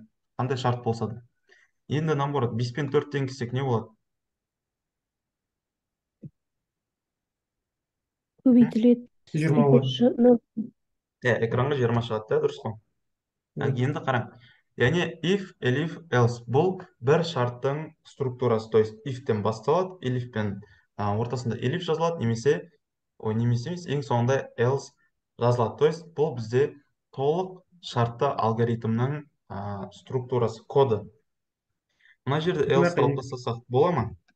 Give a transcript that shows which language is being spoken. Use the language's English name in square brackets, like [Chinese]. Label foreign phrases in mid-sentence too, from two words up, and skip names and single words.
[Kazakh] Қандай шарт болса да. Енді наоборот, 5 пен 4 тенгізсек не болады? Көбейтіледі. 20. Экранға 20 шығады, да, дұрыс қой? Енді қараң. Яғни [English] if, elif, else [Kazakh] бұл бір шарттың структурасы. [Russian] То есть [Kazakh] if-тен басталады, elif-пен ортасында elif жазылады, немесе емес, ең соңында else жазылады. [Russian] То есть [Kazakh] бұл бізде толық шартты алгоритмнің структурасы, коды. Мына жерде else алып тастасақ бола ма?